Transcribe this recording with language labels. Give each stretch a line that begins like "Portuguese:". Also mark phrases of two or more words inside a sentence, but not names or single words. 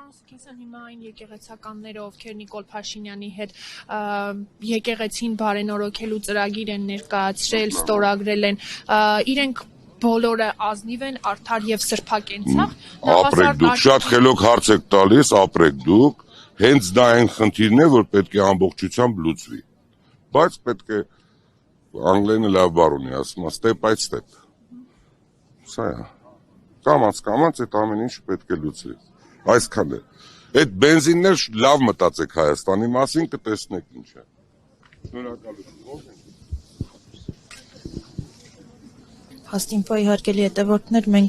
Armenian: Հիմա այն եկեղեցականները, ովքեր Նիկոլ Փաշինյանի հետ եկեղեցին բարենորոգելու ծրագիր են ներկայացրել, ստորագրել են, իրենք բոլորը ազնիվ են, արդար եւ սրբակենցաղ։ Ապրեք դուք, շատ խելոք հարց եք տալիս, ապրեք դուք, հենց դա այն խնդիրն է, որ պետք է ամբողջությամբ լուծվի։ Բայց պետք է անգլերենը լավ բառ ունի, ասում է
English: step by step։
Armenian: Սա է։ Կամաց այդ ամեն ինչ պետք է լուծվի։ Այսքան է։ Այդ բենզիններ լավ մտածեք Հայաստանի մասին, կտեսնեք ինչ է։ Շնորհակալություն։ Հաստիմպայի հարգելի հետևորդներ, մենք